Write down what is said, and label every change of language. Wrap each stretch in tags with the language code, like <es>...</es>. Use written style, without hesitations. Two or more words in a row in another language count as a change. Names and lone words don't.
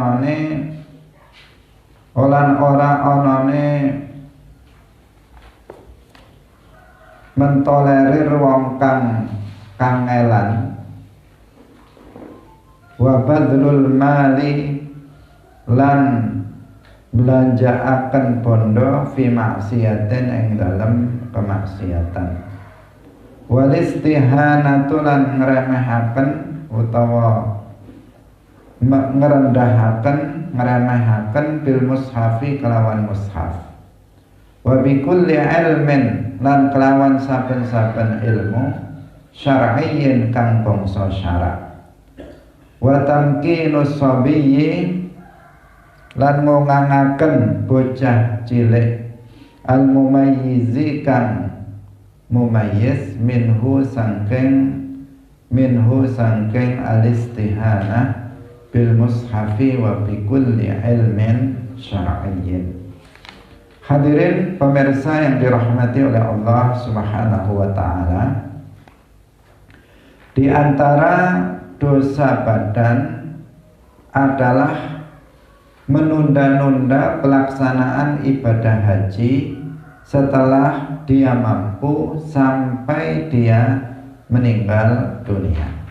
<jv>onone mentolerir wong kang kangelan,</jv> <ar>وبذل المال</ar> <jv>lan belanjaaken bondo</jv> <ar>في معصية</ar> <jv>ing dalem kemaksiatan,</jv> <ar>والاستهانة</ar> <jv>lan ngremehaken utawa ngremehaken</jv> <ar>بالمصحف</ar> <jv>kelawan mushaf,</jv> <ar>وبكل علم</ar> <jv>lan kelawan saben-saben ilmu syar'iyyin kang bangsa syarak,</jv> <ar>وتمكين الصبي</ar> <jv>lan ngongangaken bocah cilik</jv> <ar>المميز</ar> <jv>kang mumayyiz minhu</jv> <ar>sangking الاستهانة بالمصحف وبكل علم شرعي.</ar> <id>Hadirin pemirsa yang dirahmati oleh Allah</id> <ar>سبحانه وتعالى,</ar> <id>di antara dosa badan adalah menunda-nunda pelaksanaan ibadah haji setelah dia mampu sampai dia meninggal dunia.</id>